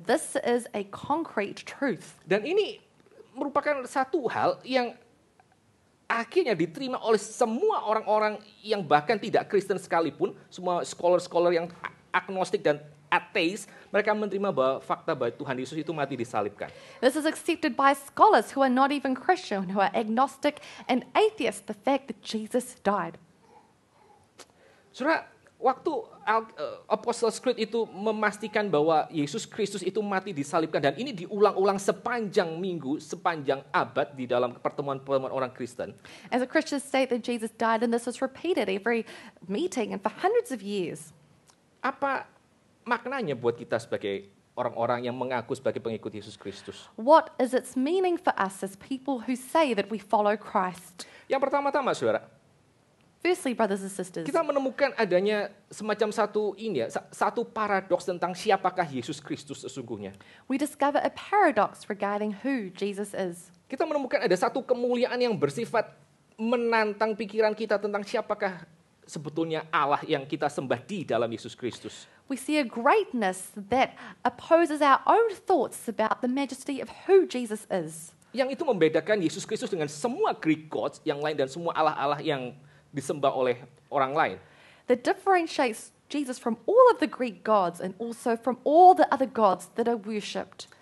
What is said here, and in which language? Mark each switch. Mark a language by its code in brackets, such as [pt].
[en] This is a concrete truth. [id] Dan ini merupakan satu hal yang akhirnya diterima oleh semua orang-orang yang bahkan tidak Kristen sekalipun, semua scholar-scholar yang agnostik dan ateis, mereka menerima bahwa fakta bahwa Tuhan Yesus itu mati disalibkan. [en] This is accepted by scholars who are not even Christian, who are agnostic and atheist, the fact that Jesus died. [id] Saudara, waktu Apostles' Creed itu memastikan bahwa Yesus Kristus itu mati disalibkan, dan ini diulang-ulang sepanjang minggu, sepanjang abad di dalam pertemuan-pertemuan orang Kristen. [en] As a Christian state that Jesus died, and this was repeated every meeting and for hundreds of years. [id] Apa maknanya buat kita sebagai orang-orang yang mengaku sebagai pengikut Yesus Kristus? [en] What is its meaning for us as people who say that we follow Christ? [id] Yang pertama-tama, saudara, [en] Firstly, brothers and sisters, [id] kita menemukan adanya semacam satu paradoks tentang siapakah Yesus Kristus sesungguhnya. [en] we discover a paradox regarding who Jesus is. [id] Kita menemukan ada satu kemuliaan yang bersifat menantang pikiran kita tentang siapakah sebetulnya Allah yang kita sembah di dalam Yesus Kristus. [en] We see a greatness that opposes our own thoughts about the majesty of who Jesus is. [id] Yang itu membedakan Yesus Kristus dengan semua [en] Greek gods [id] yang lain dan semua Allah-Allah yang disembah oleh orang lain. [en] That differentiates Jesus from all of the Greek gods and also from all the other gods that are worshipped.